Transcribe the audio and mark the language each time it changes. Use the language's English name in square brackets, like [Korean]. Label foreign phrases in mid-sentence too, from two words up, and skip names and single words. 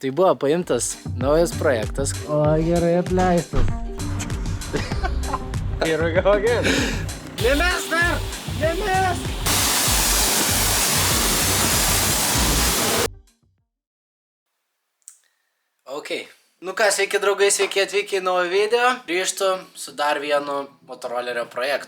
[Lithuanian] Tai buvo paimtas naujas projektas. O gerai apleistas. [English] Here we go again. [Lithuanian] Nemes dar! Nemes! Ok. Nu ką, sveiki draugai, sveiki atvykę į naują video. Grįžtu su dar vienu motorolerio projektu.